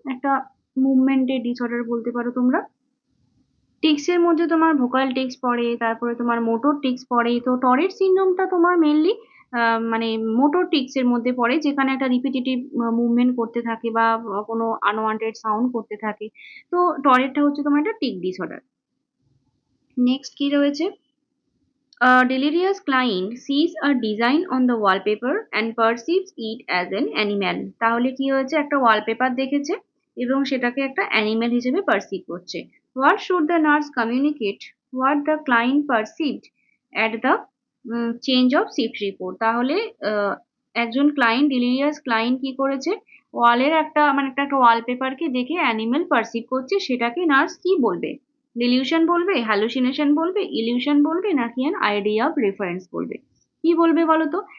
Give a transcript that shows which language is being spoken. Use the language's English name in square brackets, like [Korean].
[Bangla] একটা মুভমেন্টের ডিসঅর্ডার বলতে পারো তোমরা। টিক্সের মধ্যে তোমার ভোকাল টিক্স পড়ে, তারপরে তোমার মোটর টিক্স পড়ে। তো টরেট সিনড্রোমটা তোমার মেনলি মানে মোটর টিক্সের মধ্যে পড়ে, যেখানে একটা রিপিটেটিভ মুভমেন্ট করতে থাকে বা কোনো আনওয়ান্টেড সাউন্ড করতে থাকে। তো টরেটটা হচ্ছে তোমার একটা টিক ডিসঅর্ডার। নেক্সট কি রয়েছে? [English] A delirious client sees a design on the wallpaper and perceives it as an animal. [Bangla] তাহলে কি হয়েছে? একটা ওয়ালপেপার দেখেছে এবং সেটাকে একটা অ্যানিমেল হিসেবে পারসিভ করছে। [English] What should the nurse communicate what the client perceived at the change of shift report? [Bangla] তাহলে একজন ক্লায়েন্ট, ডিলিরিয়াস ক্লায়েন্ট কি করেছে? ওয়ালের একটা মানে একটা ওয়ালপেপারকে দেখে অ্যানিমেল পারসিভ করছে, সেটাকে নার্স কি বলবে? ডিলিউশন বলবে, হ্যালুসিনেশন বলবে, ইলিউশন বলবে, নাকি অ্যান আইডিয়া অফ রেফারেন্স বলবে? কি বলবে বলো তো?